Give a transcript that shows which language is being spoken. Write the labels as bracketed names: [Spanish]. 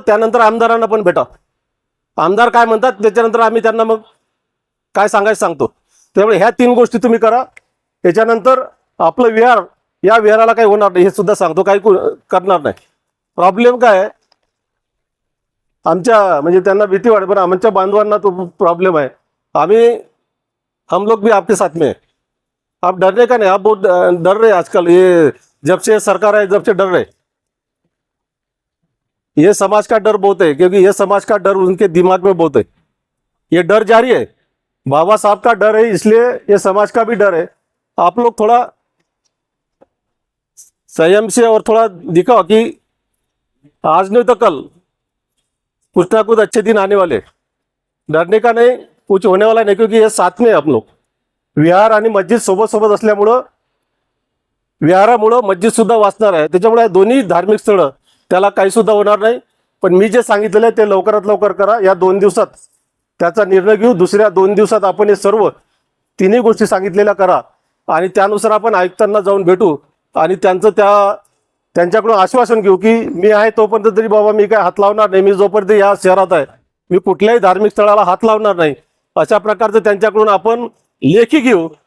[Marathi] त्यानंतर आमदारांना पण भेटा, आमदार काय म्हणतात त्याच्यानंतर आम्ही त्यांना मग काय सांगायचं सांगतो. त्यामुळे ह्या 3 गोष्टी तुम्ही करा. त्याच्यानंतर आपलं विहार, या विहाराला काही होणार नाही हे सुद्धा सांगतो, काही करणार नाही. प्रॉब्लेम काय आहे आमच्या, म्हणजे त्यांना भीती वाटते, पण आमच्या बांधवांना तो प्रॉब्लेम आहे. [Hindi] हम लोग भी आपके साथ में हैं, आप डरने का नहीं, आप बहुत डर रहे आजकल, ये जब से सरकार है जब से डर रहे, ये समाज का डर बहुत है, क्योंकि ये समाज का डर उनके दिमाग में बहुत है, ये डर जारी है, बाबा साहब का डर है, इसलिए ये समाज का भी डर है. आप लोग थोड़ा संयम से और थोड़ा दिखाओ कि आज नहीं तो कल कुछ ना कुछ अच्छे दिन आने वाले, डरने का नहीं, कुछ होने वाला नहीं, क्योंकि ये साथ में हम लोग विहार [Marathi] आणि मस्जिद सोबत सोबत असल्यामुळं विहारामुळं मस्जिद सुद्धा वाचणार आहे. त्याच्यामुळे दोन्ही धार्मिक स्थळं त्याला काही सुद्धा होणार नाही. पण मी जे सांगितलेलं आहे ते लवकरात लवकर करा, या 2 दिवसात त्याचा निर्णय घेऊ. दुसऱ्या 2 दिवसात आपण हे सर्व 3ही गोष्टी सांगितलेल्या करा, आणि त्यानुसार आपण आयुक्तांना जाऊन भेटू, आणि त्यांच्याकडून आश्वासन घेऊ की मी आहे तोपर्यंत तरी बाबा मी काय हात लावणार नाही, मी जोपर्यंत या शहरात आहे मी कुठल्याही धार्मिक स्थळाला हात लावणार नाही, अशा प्रकारचं त्यांच्याकडून आपण लेखी घेऊ.